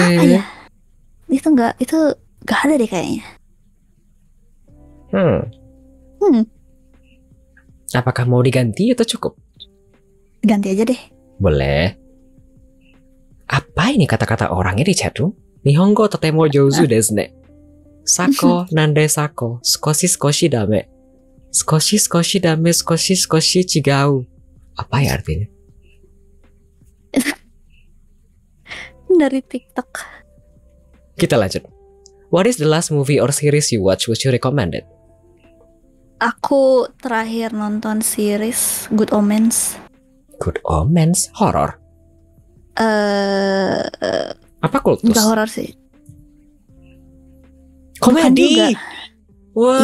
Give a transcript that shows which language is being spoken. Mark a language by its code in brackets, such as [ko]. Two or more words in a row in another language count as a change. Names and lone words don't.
[id] Apa ya? Itu nggak ada deh kayaknya. Apakah mau diganti atau cukup? Ganti aja deh. Boleh. Apa ini kata-kata orangnya di chatroom? [ja] 日本語とても上手ですね. Sako nande sako. 少し少しダメ。少し少しダメ. 少し少し違う. [id] Apa ya artinya? Dari TikTok. Kita lanjut. [en] What is the last movie or series you watch which you recommended? [id] Aku terakhir nonton series Good Omens. Good Omens? Horror? Apa kultus? Enggak horror sih. Komedi? Wah.